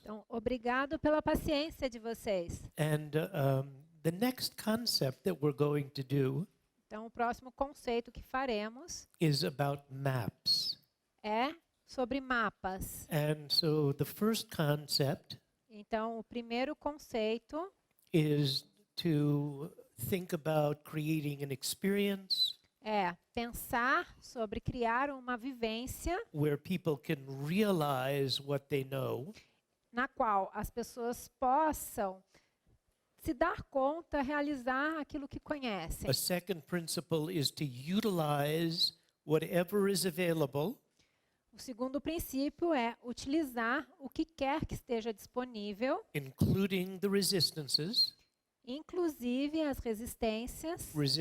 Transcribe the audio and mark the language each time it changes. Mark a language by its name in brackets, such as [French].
[Portuguese] Então, obrigado pela paciência de vocês. [English] And the next concept that we're going to do [Portuguese] Então, o próximo conceito que faremos [English] is about maps. [Portuguese] é sobre mapas. [English] And so the first concept [Portuguese] Então, o primeiro conceito [English] is to think about creating an experience [Portuguese] é pensar sobre criar uma vivência [English] where people can realize what they know [Portuguese] na qual as pessoas possam se dar conta, realizar aquilo que conhecem. [English] A second principle is to utilize whatever is available [Portuguese] O segundo princípio é utilizar o que quer que esteja disponível, [English] including the resistances, [Portuguese] inclusive as resistências